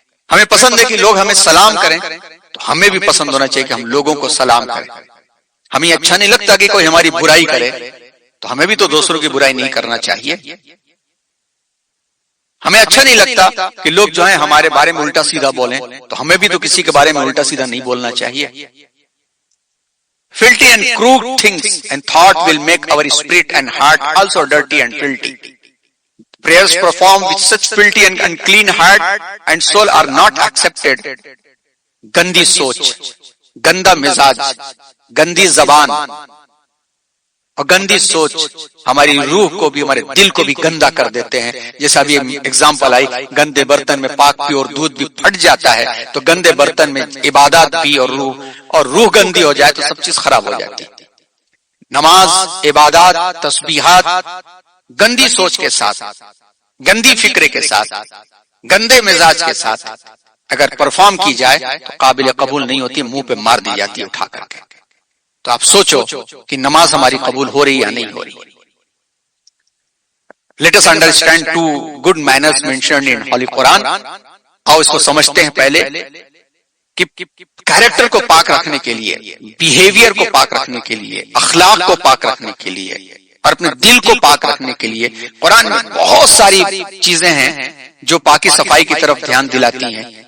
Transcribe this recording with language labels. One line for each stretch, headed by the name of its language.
Urdu: ہمیں پسند ہے کہ لوگ ہمیں سلام کریں، تو ہمیں بھی پسند ہونا چاہیے کہ ہم لوگوں کو سلام کریں. ہمیں اچھا نہیں لگتا کہ کوئی ہماری برائی کرے، تو ہمیں بھی تو دوسروں کی برائی نہیں کرنا چاہیے. ہمیں اچھا نہیں لگتا کہ لوگ جو ہیں ہمارے بارے میں الٹا سیدھا بولیں، تو ہمیں بھی تو کسی کے بارے میں الٹا سیدھا نہیں بولنا چاہیے.
English: Filthy and crude things and thought will make our spirit and heart also dirty and filthy. Prayers performed with such filthy and unclean heart and soul are not accepted.
Urdu: گندی سوچ، گندا مزاج، گندی زبان اور گندی سوچ ہماری روح کو بھی، ہمارے دل کو بھی گندا کر دیتے ہیں. جیسا ابھی ایگزامپل آئی، گندے برتن میں پاک پیور دودھ بھی پھٹ جاتا ہے، تو گندے برتن میں عبادات بھی اور روح گندی ہو جائے تو سب چیز خراب ہو جاتی. نماز، عبادات، تسبیحات گندی سوچ کے ساتھ، گندی فکرے کے ساتھ، گندے مزاج کے ساتھ اگر پرفارم کی جائے تو قابل قبول نہیں ہوتی، منہ پہ مار دی جاتی ہے اٹھا کر کے. تو آپ سوچو کہ نماز ہماری قبول ہو رہی یا نہیں ہو رہی.
English: Let us understand two good manners mentioned in Holy Quran.
Urdu: آؤ اس کو سمجھتے ہیں پہلے کہ کیریکٹر کو پاک رکھنے کے لیے، بیہیویئر کو پاک رکھنے کے لیے، اخلاق کو پاک رکھنے کے لیے اور اپنے دل کو پاک رکھنے کے لیے قرآن میں بہت ساری چیزیں ہیں جو پاکی صفائی کی طرف دھیان دلاتی ہیں.